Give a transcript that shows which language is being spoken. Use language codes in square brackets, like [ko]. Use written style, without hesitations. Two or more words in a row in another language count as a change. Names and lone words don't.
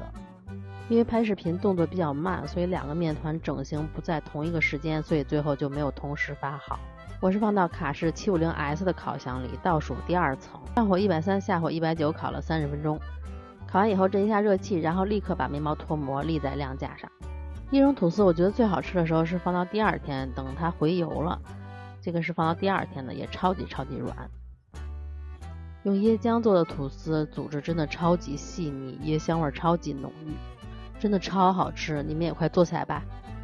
[zh] 因為拍視頻動作比較慢，所以2個面團整形不在同一個時間，所以最後就沒有同時發好。我是放到卡式 750S 的烤箱裡，倒數第2層，上火130，下火190，烤了30分鐘。烤完以後震一下熱氣，然後立刻把面包脫模立在晾架上。椰蓉吐司我覺得最好吃的時候是放到第2天，等它回油了。這個是放到第2天的，也超級軟。用椰漿做的吐司組織真的超級細膩，椰香味超級濃郁，真的超好吃，你們也快做起來吧。